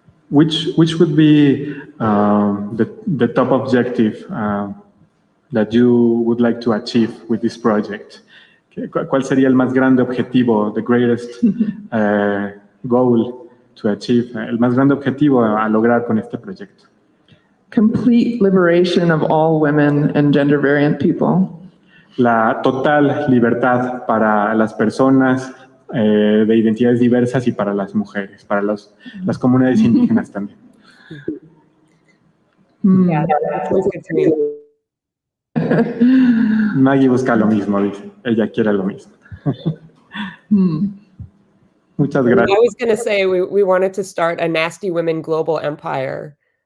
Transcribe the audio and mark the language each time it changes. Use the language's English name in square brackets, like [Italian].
[English] Which would be the top objective that you would like to achieve with this project? [Spanish] ¿Cuál sería el más grande objetivo, [English] the greatest goal to achieve, [Spanish] el más grande objetivo a lograr con este proyecto? [English] Complete liberation of all women and gender variant people. [Spanish] La total libertad para las personas de identidades diversas y para las mujeres, para las comunidades indígenas también. [English] Yeah, that sounds good to me. [Spanish] Maggie busca lo mismo, dice. Ella quiere lo mismo. Muchas gracias. [English] I was going to say we wanted to start a Nasty Women global empire